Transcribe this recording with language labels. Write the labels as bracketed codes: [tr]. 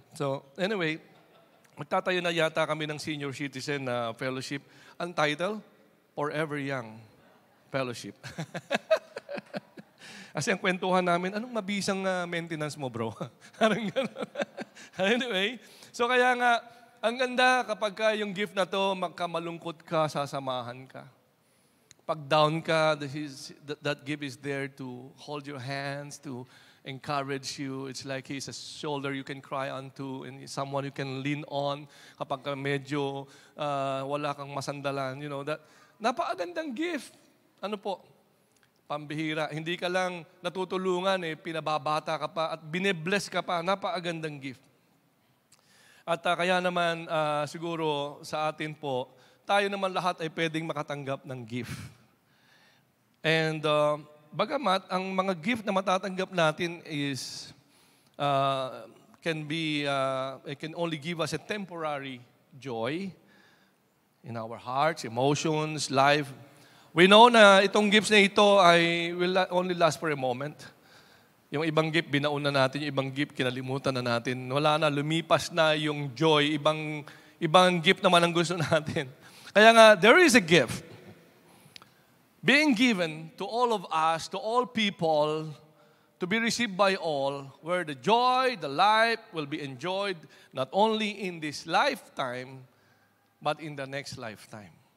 [tl] So, anyway, magtatayo na yata kami ng senior citizen fellowship. Ang title, Forever Young Fellowship. Kasi ang kwentuhan namin, anong mabisang maintenance mo, bro? Parang gano'n. Anyway, so kaya nga, ang ganda kapag yung gift na to, magkamalungkot ka, sasamahan ka. Pag down ka, [en] that gift is there to hold your hands, to encourage you. It's like He's a shoulder you can cry onto and someone you can lean on [tl] kapag medyo wala kang masandalan. [en] You know, [tl] that napakagandang gift. Ano po? Pambihira. Hindi ka lang natutulungan, pinababata ka pa at binibless ka pa. Napakagandang gift. At kaya naman siguro sa atin po, tayo naman lahat ay pwedeng makatanggap ng gift. [en] And [tl] bagamat ang mga gift na matatanggap natin [en] is it can only give us a temporary joy in our hearts, emotions, life. We know [tl] na itong gifts na ito ay [en] will only last for a moment. [tl] Yung ibang gift, binauna natin. Yung ibang gift, kinalimutan na natin. Wala na, lumipas na yung joy. Ibang gift naman ang gusto natin. Kaya nga, [en] there is a gift being given to all of us, to all people, to be received by all, where the joy, the life will be enjoyed not only in this lifetime, but in the next lifetime.